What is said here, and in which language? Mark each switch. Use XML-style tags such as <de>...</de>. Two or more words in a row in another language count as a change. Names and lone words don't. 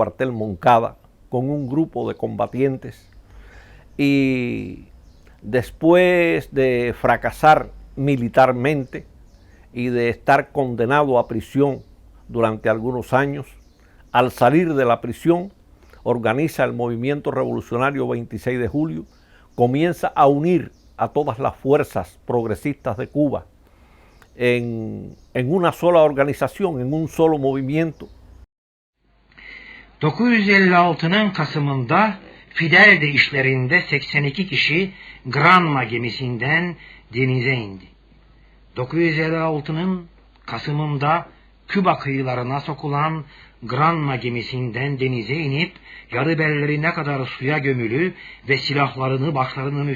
<es>cuartel Moncada con un grupo de combatientes y después de fracasar militarmente y de estar condenado a prisión durante algunos años, al salir de la prisión organiza el movimiento revolucionario 26 de julio, comienza a unir a todas las fuerzas progresistas de Cuba en una sola organización, en un solo movimiento.</es> <tr>956'nın Kasım'ında Fidel de işlerinde 82 kişi Granma gemisinden denize indi. 956'nın Kasım'ında Küba kıyılarına sokulan Granma gemisinden denize inip yarı bellerine kadar suya gömülü ve silahlarını başlarının</tr>